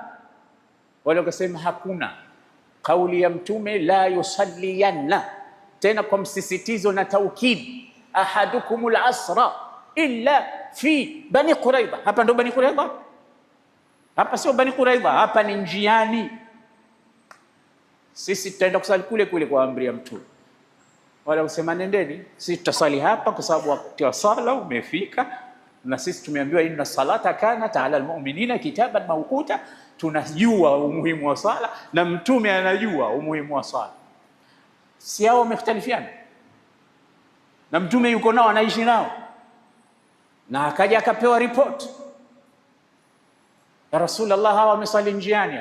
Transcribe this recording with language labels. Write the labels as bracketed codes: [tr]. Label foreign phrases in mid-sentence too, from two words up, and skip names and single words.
[sw] Wale wakasema hakuna, kauli ya Mtume [ar] لا يصلين, [sw] tena kwa msisitizo na taukid, [ar] أحدكم العصر إلا في بني قريظة. [sw] Hapa ndo Bani Qurayza? Hapa sio Bani Qurayza, hapa ni njiani. Sisi tutaenda kusali kule kule kwa amri ya Mtume. Wale wasema nendeni, sisi tutasali hapa kwa sababu wakati wa sala umefika, na sisi tumeambiwa [ar] إن الصلاة كانت على المؤمنين كتابا موقوتا. [sw] Tunajua umuhimu wa sala na Mtume anajua umuhimu wa sala. Si hao wamekhtalifiana, na Mtume yuko nao, anaishi nao, na akaja akapewa report, ya Rasulullah, hawa wamesali njiani.